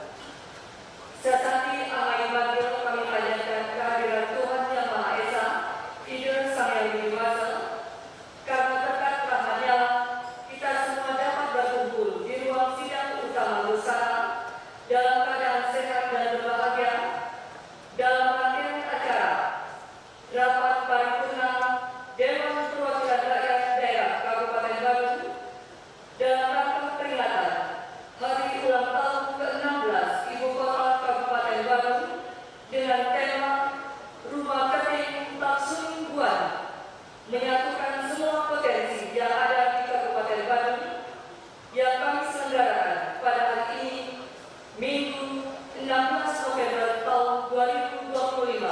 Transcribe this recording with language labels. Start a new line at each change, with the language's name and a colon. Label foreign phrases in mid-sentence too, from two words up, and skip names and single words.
Indonesian: Sesati Amai Bagyo kami panjatkan kehadiran Tuhan Yang Maha Esa, Ida Sang Yang Widi Wasa. Karena berkat rahmat-Nya, kita semua dapat berkumpul di ruang sidang utama Gosana dalam keadaan sehat dan berbahagia. Dalam rangkaian acara rapat paripurna Dewan Perwakilan Rakyat Daerah Kabupaten Badung dalam rangka peringatan Hari Ulang Tahun ke-16 Ibu Kota Kabupaten Badung dengan tema Rumah Keting Taksun Buan, menyatukan semua potensi yang ada di Kabupaten Badung yang kami selenggarakan pada hari ini, Minggu 16 November tahun 2025.